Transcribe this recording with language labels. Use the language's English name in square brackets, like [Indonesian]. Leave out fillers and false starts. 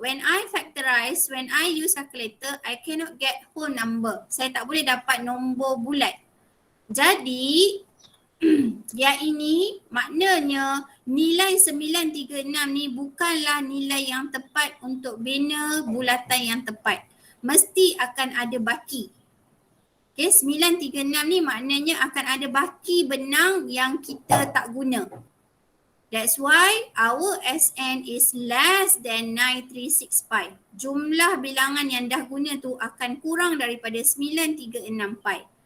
[English] When I factorize, when I use calculator, I cannot get whole number. [Malay] Saya tak boleh dapat nombor bulat. Jadi, yang ini maknanya nilai 936 ni bukanlah nilai yang tepat untuk bina bulatan yang tepat. Mesti akan ada baki. Okay, 936 ni maknanya akan ada baki benang yang kita tak guna. [English] That's why our Sn is less than 936 pi. [Malay] Jumlah bilangan yang dah guna tu akan kurang daripada 936 pi.